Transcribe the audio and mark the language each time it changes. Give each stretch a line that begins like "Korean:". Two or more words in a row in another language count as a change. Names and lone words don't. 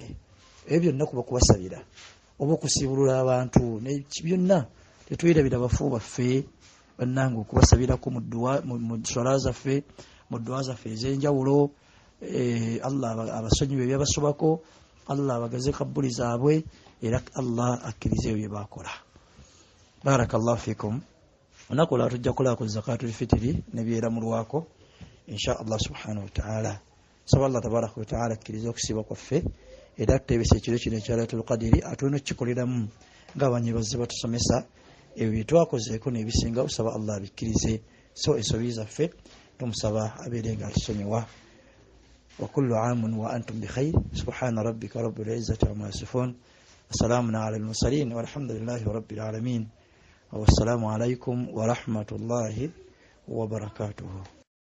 Ganda: Ebyo byonna kuba kubasabira oba okusibulula abantu byonna tetwerabira bafu baffe bannange, okubasabirako mu swala zaffe, mu dduwa zaffe ez'enjawulo. Allah abasonyiwe ebyabasobako, Allah abagaze kabbuli zaabwe, era Allah akkirize ebyo bye bakola.
Arabic: بارك الله فيكم.
Ganda: Onakola tujja kulaako
Arabic: زكاة الفطر
Ganda: nebyeramulwako
Arabic: إن شاء الله سبحانه وتعالى.
Ganda: Saba Allah
Arabic: تبارك وتعالى
Ganda: akkirize okusiba kwaffe, era tutebesa ekiro kino ekya
Arabic: ليلة القدر
Ganda: atulina okukikoleramu ng'abanyibazi batusomesa ebyo bye twakozeeko n'ebisinga. Osaba Allah abikkirize, so ensobi zaffe tumusaba abeere nga atusonyiwa.
Arabic: وكل عام وأنتم بخير سبحان ربك رب العزة عما يصفون. والسلام على المرسلين والحمد لله رب العالمين. والسلام عليكم ورحمة الله وبركاته.